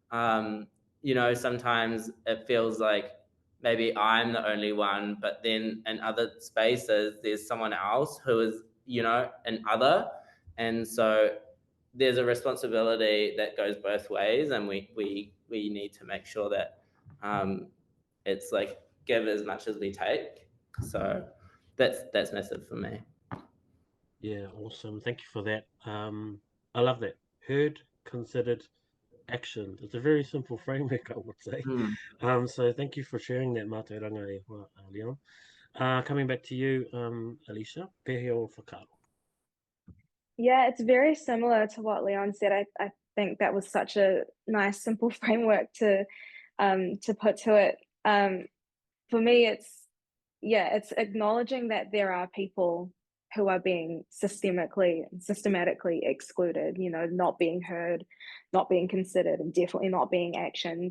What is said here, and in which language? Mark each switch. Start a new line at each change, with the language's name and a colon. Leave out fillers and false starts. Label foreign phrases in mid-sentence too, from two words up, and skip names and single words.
English: Sometimes it feels like maybe I'm the only one, but then in other spaces there's someone else who is an other, and so there's a responsibility that goes both ways, and we need to make sure that it's like give as much as we take. So that's massive for me. Yeah, awesome. Thank you for that. I love that. Heard, considered, action. It's a very simple framework, I would say. So thank you for sharing that,
Māori: Mātauranga e hoa, Léon.
English: Coming back to you,
Māori: Aleisha, pehe o whakaaro.
English: Yeah, it's very similar to what Léon said. I think that was such a nice, simple framework to put to it. For me, it's acknowledging that there are people who are being systematically excluded, not being heard, not being considered, and definitely not being actioned.